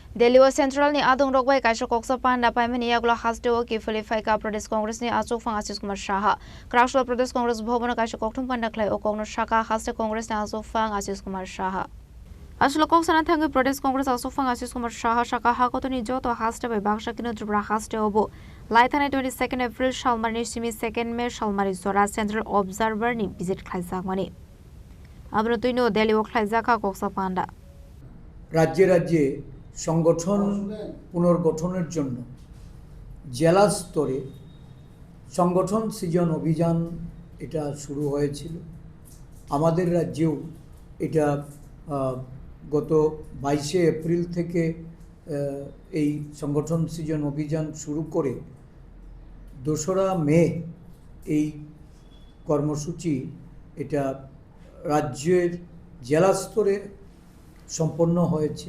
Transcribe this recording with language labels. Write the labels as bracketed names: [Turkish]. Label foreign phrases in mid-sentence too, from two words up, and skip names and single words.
[Kok Borok] Delhi o Central ni adung rokbai kaisa koksa panda paimani yagla haste o ki Philippai ka Pradesh Congress ni achuk phang Ashish Kumar Saha Krashla Pradesh Congress bhoban kaisa kokthum panda khlai o kongno shaka haste Congress ni achuk phang Ashish Kumar Saha Aslo koksana thangi Pradesh Congress achuk phang Ashish Kumar Saha shaka hakotoni joto haste bai baksa kino drubra haste obo laithane 22 April Shalmari simi 2 May Shalmari zora [English] Central Observer [Kok Borok] ni visit khlaijak mani abro tuino Delhi o khlaijaka koksa panda [Bangla] রাজ্যে রাজ্যে সংগঠন পুনর্গঠনের জন্য জেলা স্তরে সংগঠন সৃজন অভিযান এটা শুরু হয়েছিল। আমাদের রাজ্যেও এটা গত 22 এপ্রিল থেকে এই সংগঠন সৃজন অভিযান শুরু করে 2রা মে এই কর্মসূচি এটা রাজ্যের জেলা স্তরে সম্পন্ন হয়েছে।